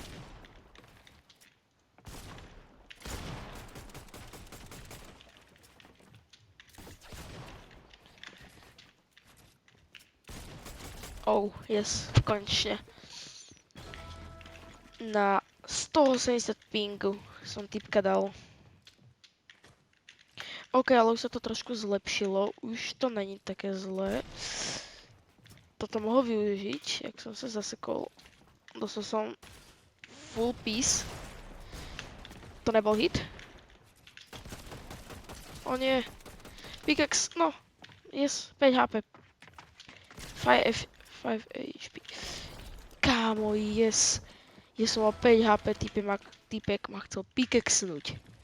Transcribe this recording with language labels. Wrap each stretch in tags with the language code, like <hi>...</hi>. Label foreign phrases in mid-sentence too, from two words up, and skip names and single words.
<en>Oh yes,</en> <sk>konečne. Na 180 pingu som typka dal. OK, ale už sa to trošku zlepšilo. Už to není také zlé. Toto mohol využiť, jak som sa zasekol. Dostal som</sk> <en>full piece.</en> <sk>To nebol hit. O nie.</sk> <en>Pickaxe, no. Yes, 5 HP.</en> <sk>5 HP. Kámo, yes. Ja som mal 5 HP, typek ma chcel pickaxnúť.</sk>